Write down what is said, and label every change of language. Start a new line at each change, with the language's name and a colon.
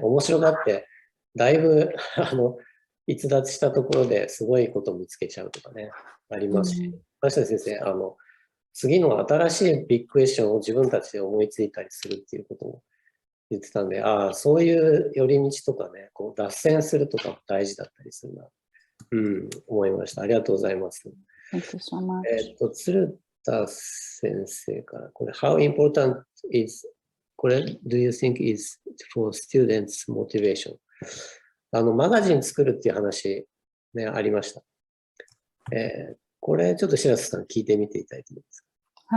Japanese: 面白がってだいぶ逸脱したところですごいことを見つけちゃうとかねありますし、橋田先生次の新しいビッグクエスチョンを自分たちで思いついたりするっていうことも言ってたんで、そういう寄り道とかね、脱線するとかも大事だったりするな、思いました。ありがとうございます。
English: Thank you so much.
Japanese: 鶴田先生から、これ、
English: How important is,
Japanese: これ、
English: do you think is for students' motivation?
Japanese: マガジン作るっていう話、ね、ありました。これ、ちょっと白瀬さん聞いてみていただいていいですか？